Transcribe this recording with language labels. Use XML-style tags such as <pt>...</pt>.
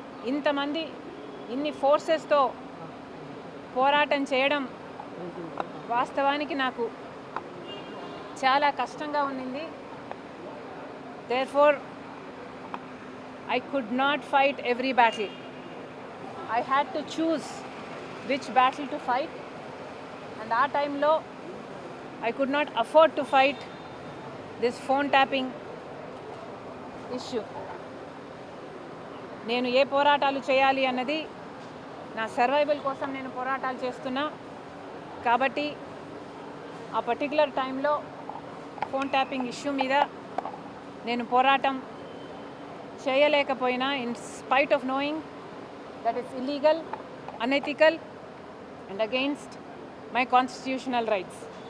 <te>ఇంతమంది ఇన్ని ఫోర్సెస్తో పోరాటం చేయడం వాస్తవానికి నాకు చాలా కష్టంగా ఉన్నింది.</te> <en>Therefore, I could not fight every battle. I had to choose which battle to fight, and</en> <te>ఆ టైంలో</te> <en>I could not afford to fight this phone tapping issue.</en> <te>నేను ఏ పోరాటాలు చేయాలి అన్నది నా సర్వైవల్ కోసం నేను పోరాటాలు చేస్తున్నా. కాబట్టి ఆ పర్టికులర్ టైంలో ఫోన్ ట్యాపింగ్ ఇష్యూ మీద నేను పోరాటం చేయలేకపోయినా,</te> <en>In spite of knowing that it's illegal, unethical and against my constitutional rights.</en>